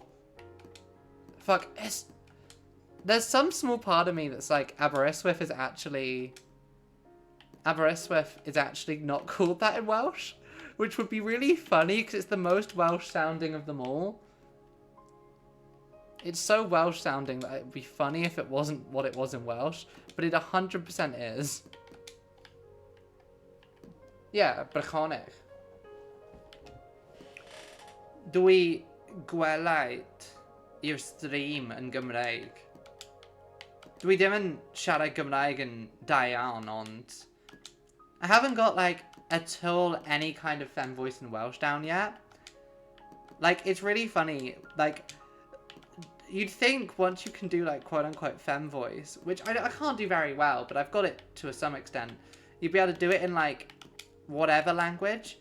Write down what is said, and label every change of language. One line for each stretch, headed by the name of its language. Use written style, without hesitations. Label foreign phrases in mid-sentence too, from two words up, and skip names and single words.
English: Fuck, there's some small part of me that's like, Aberystwyth is actually not called that in Welsh. Which would be really funny, because it's the most Welsh sounding of them all. It's so Welsh sounding that it would be funny if it wasn't what it was in Welsh. But it 100% is. Yeah, Brychonig.
Welsh: Dwi gwelait i'r stream yn Gymraeg. Dwi ddim yn siarad Gymraeg yn da iawn, ond...
English: I haven't got, like, at all any kind of femme voice in Welsh down yet. Like, it's really funny. Like, you'd think once you can do, like, quote-unquote femme voice, which I can't do very well, but I've got it to some extent, you'd be able to do it in, like, whatever language.